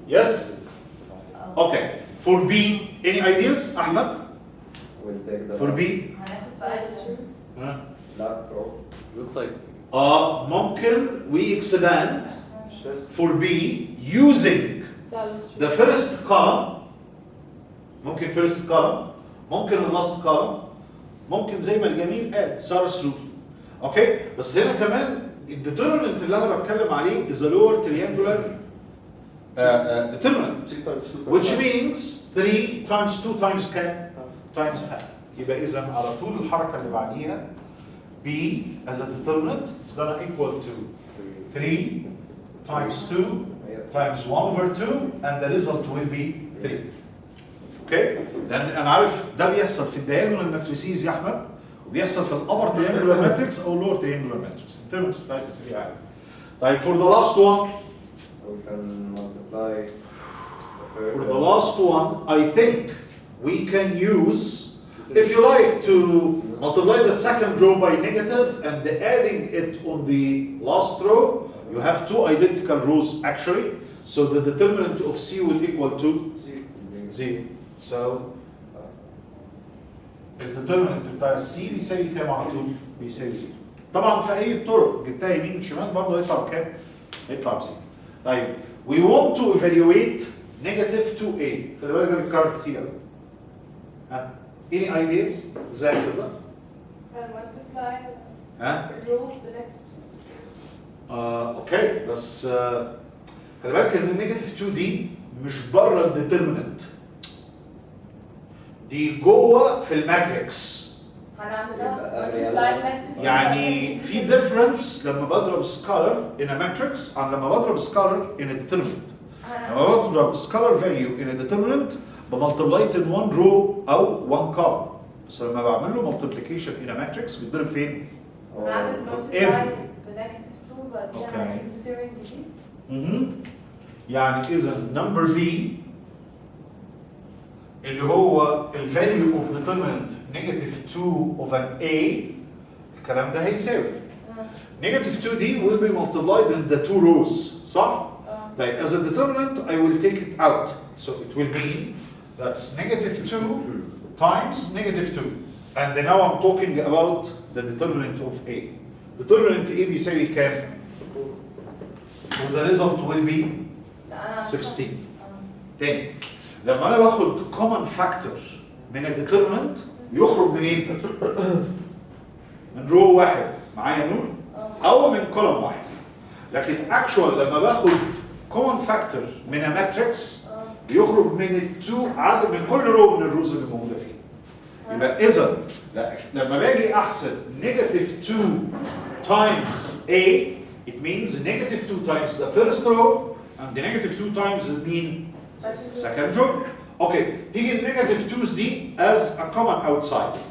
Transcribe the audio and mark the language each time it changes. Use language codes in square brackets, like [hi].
[en] Yes? Okay. For B, any ideas, Ahmed? We'll take the For B? [ar] هناخد سؤال Huh? [en] last row. Looks like [ar] ممكن [en] we expand for B using the first column. [ar] ممكن [en] first column، [ar] ممكن [en] last column، [ar] ممكن زي ما الجميل قال سارس رول. اوكي، بس هنا كمان الديترمنت اللي انا بتكلم عليه [en] is a lower triangular determinant, which means 3 times 2 times [ar] كام؟ [en] times half. [ar] يبقى اذا على طول الحركه اللي بعديها [en] B as a determinant it's gonna equal to 3 times 2 times 1 over 2 and the result will be 3. [ar] اوكي؟ لان انا عارف ده بيحصل في الدياجونال ماتريسيز يا احمد، وبيحصل في الابر تريانجولار ماتريكس او اللور تريانجولار ماتريكس. الترمز بتاعتها سريعه يعني. طيب [en] for the last one. We can multiply For the last one, I think we can use, if you like, to multiply the second row by negative and adding it on the last row. You have two identical rows actually, so the determinant of C will equal to 0. So [ar] الديترمنت بتاع السي بيساوي كام على طول؟ بيساوي 0. طبعا في اي طرق جبتها يمين شمال برضه هيطلع بكام؟ هيطلع ب 0. طيب [en] we want to evaluate negative 2a. [ar] خلي بالك ده بيتكرر كتير قوي. ها؟ [en] any ideas؟ [ar] ازاي احسب ده؟ [en] multiply ها؟ row the next. [ar] اوكي بس خلي بالك ان النيجاتيف 2 دي مش بره الديترمنت، دي جوه في الماتريكس. هنعملها يعني في ديفرنس لما بضرب سكالر [en] in a matrix [ar] عن لما بضرب سكالر [en] in a determinant. [ar] لما بضرب سكالر [en] value in a determinant بملتبلايت in one row [ar] او [en] one column. [ar] بس لما بعمل له [en] multiplication in a matrix [ar] بيتضرب فين؟ هنعمل [en] every. [ar] بنكتب 2 بعد كده [en] Okay. [ar] هنعمل determinant جديد. يعني اذا [en] number B [ar] اللي هو ال [en] value of determinant negative 2 of an A، [ar] الكلام ده هيساوي [en] negative 2 دي will be multiplied in the two rows، [ar] صح؟ طيب [en] as a determinant I will take it out, so it will mean that's negative 2 times negative 2, and then now I'm talking about the determinant of A. determinant A [ar] بيساوي كام؟ [en] so the result will be 16. [ar] تاني لما انا باخد common factor من الديترمنت يخرج منين؟ من رو واحد معايا نور؟ او من كولوم واحد. لكن actual لما باخد common factor من ماتريكس بيخرج من التو عدد من كل رو من الروز اللي موجوده فيه. يبقى اذا لما باجي احسب [en] negative 2 times A it means negative 2 times the first row and the negative 2 times mean second row. Okay, [ar] تيجي [en] negative 2's دي as a common outside.